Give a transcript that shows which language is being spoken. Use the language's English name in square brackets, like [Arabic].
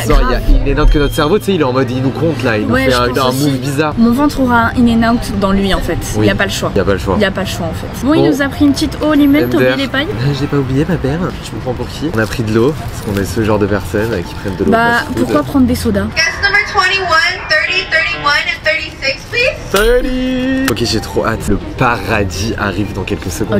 [French] ce soir il y a in and out que notre cerveau tu sais il est en mode il nous compte là, il nous fait un move bizarre. Mon ventre aura un in and out dans lui en fait. Il n'y a pas le choix. Il n'y a pas le choix. Il n'y a pas le choix en fait. Bon, il nous a pris une petite eau limite, t'as oublié les pailles? J'ai pas oublié ma paire. Je me prends pour qui? On a pris de l'eau, parce qu'on est ce genre de personnes qui prennent de l'eau. Bah pourquoi prendre des sodas? [English] Guest number 21, 30, 31 and 36, please. [French] 30. Ok, j'ai trop hâte. Le paradis arrive dans quelques secondes.